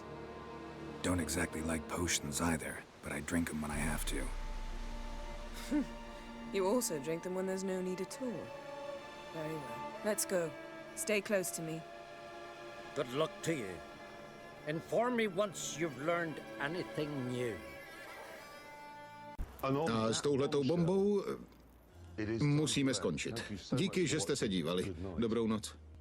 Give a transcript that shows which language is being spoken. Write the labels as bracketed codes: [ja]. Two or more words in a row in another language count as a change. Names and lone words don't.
[en] Don't exactly like potions either, but I drink them when I have to. You also drink them when there's no need at all. Very well. Let's go. Stay close to me. Good luck to you. Inform me once you've learned anything new. [cs] A s touhletou bombou musíme skončit. Díky, že jste se dívali. Dobrou noc.